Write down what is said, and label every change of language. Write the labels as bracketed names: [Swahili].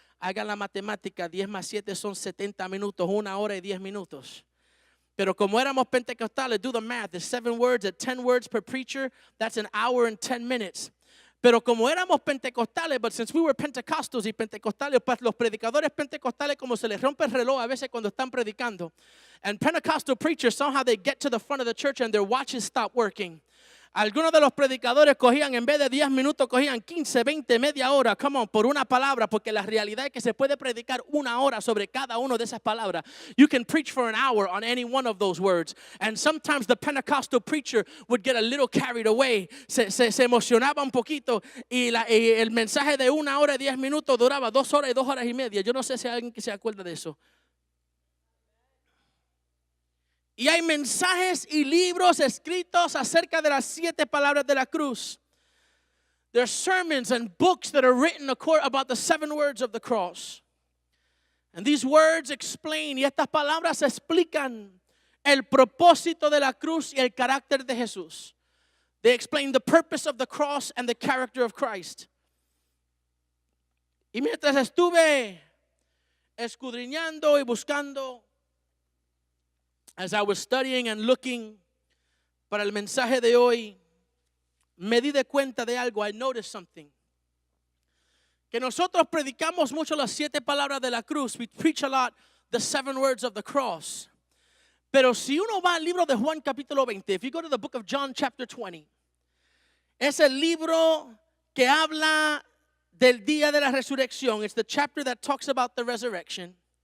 [Spanish] Hagan la matemática, 10 más 7 son 70 minutos, 1 hora y 10 minutos. Pero como éramos pentecostales, [English] do the math. The 7 words at 10 words per preacher, that's an hour and 10 minutes. [Spanish] Pero como éramos pentecostales, [English] but since we were Pentecostals [Spanish] y pentecostales, los predicadores pentecostales como se les rompe el reloj a veces cuando están predicando. [English] And Pentecostal preachers, somehow they get to the front of the church and their watches stop working. [Spanish] Algunos de los predicadores cogían, en vez de 10 minutos, cogían 15, 20, media hora, [English] come on, [Spanish] por una palabra, porque la realidad es que se puede predicar una hora sobre cada una de esas palabras. [English] You can preach for an hour on any one of those words. And sometimes the Pentecostal preacher would get a little carried away. [Spanish] Se emocionaba un poquito y el mensaje de una hora y 10 minutos duraba 2 horas y 2 horas y media. Yo no sé si hay alguien que se acuerda de eso. Y hay mensajes y libros escritos acerca de las 7 palabras de la cruz. [English] There are sermons and books that are written about the 7 words of the cross. And these words explain, [Spanish] y estas palabras explican el propósito de la cruz y el carácter de Jesús. [English] They explain the purpose of the cross and the character of Christ. [Spanish] Y mientras estuve escudriñando y buscando, [English] as I was studying and looking [Spanish] para el mensaje de hoy, me di de cuenta de algo. [English] I noticed something. [Spanish] Que nosotros predicamos mucho las 7 palabras de la cruz. [English] We preach a lot the 7 words of the cross. [Spanish] Pero si uno va al libro de Juan capítulo 20, [English] if you go to the book of John chapter 20, [Spanish] es el libro que habla del día de la resurrección. [English] It's the chapter that talks about the resurrection.